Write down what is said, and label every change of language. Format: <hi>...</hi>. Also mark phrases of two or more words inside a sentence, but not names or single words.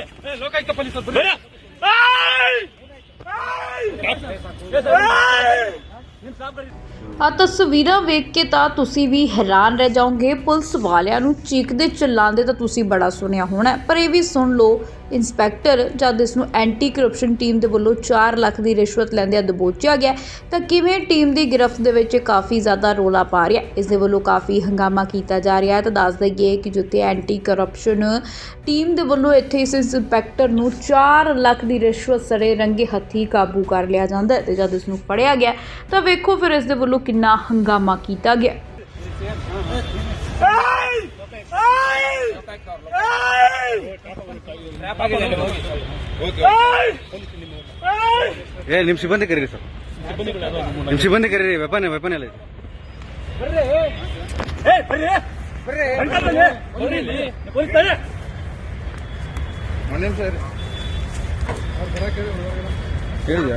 <kn>ಲೋಕಾಯುಕ್ತ ಪೊಲೀಸರು</kn> <pa>ਆ ਤਸਵੀਰਾਂ ਵੇਖ ਕੇ ਤਾਂ ਤੁਸੀਂ ਵੀ ਹੈਰਾਨ ਰਹਿ ਜਾਓਗੇ। ਪੁਲਿਸ ਵਾਲਿਆਂ ਨੂੰ ਚੀਕਦੇ ਚਿল্ਲਾਉਂਦੇ ਤਾਂ ਤੁਸੀਂ ਬੜਾ ਸੁਣਿਆ ਹੋਣਾ, ਪਰ ਇਹ ਵੀ ਸੁਣ ਲਓ, ਇੰਸਪੈਕਟਰ ਜਦ ਇਸ ਨੂੰ</pa> <en>anti corruption team</en> <pa>ਦੇ ਵੱਲੋਂ 4 ਲੱਖ ਦੀ ਰਿਸ਼ਵਤ ਲੈਂਦਿਆਂ ਦਬੋਚਿਆ ਗਿਆ ਤਾਂ ਕਿਵੇਂ ਟੀਮ ਦੀ ਗ੍ਰਿਫਤ ਦੇ ਵਿੱਚ ਕਾਫੀ ਜ਼ਿਆਦਾ ਰੌਲਾ ਪਾ ਰਿਹਾ। ਇਸ ਦੇ ਵੱਲੋਂ ਕਾਫੀ ਹੰਗਾਮਾ ਕੀਤਾ ਜਾ ਰਿਹਾ ਹੈ। ਤਾਂ ਦੱਸ ਦਈਏ ਕਿ ਜਿੱਥੇ</pa> <en>anti corruption team</en> <pa>ਦੇ ਵੱਲੋਂ ਇੱਥੇ ਇਸ ਇੰਸਪੈਕਟਰ ਨੂੰ 4 ਲੱਖ ਦੀ ਰਿਸ਼ਵਤ ਸਰੇ ਰੰਗੇ ਹੱਥੀਂ ਕਾਬੂ ਕਰ ਲਿਆ ਜਾਂਦਾ ਹੈ ਤੇ ਜਦ ਇਸ ਨੂੰ ਫੜਿਆ ਗਿਆ ਤਾਂ ਵੇਖੋ ਫਿਰ ਇਸ ਦੇ ਵੱਲੋਂ ਕਿੰਨਾ ਹੰਗਾਮਾ ਕੀਤਾ ਗਿਆ।</pa> <kn>ನಿಮ್ಮ ಸಿಬ್ಬಂದಿ ಕರೀರಿ ಸರ್, ನಿಮ್ಮ ಸಿಬ್ಬಂದಿ ಕರೀರಿ. ವೆಪನ್ ಎಲ್ಲ ಹೇಳಿದ್ಯಾ?</kn>